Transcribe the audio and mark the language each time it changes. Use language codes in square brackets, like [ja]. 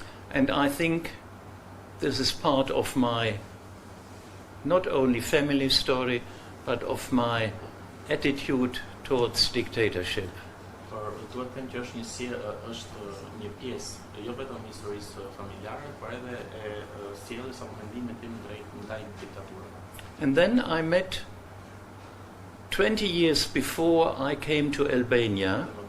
[en] And I think this is part of my not only family story, but of my attitude towards dictatorship. [sq] Duhet të them që është një pjesë jo vetëm historisë familjare, por edhe e sjelljes apo mendimit tim ndaj diktaturës. [en] And then I met 20 years before I came to Albania.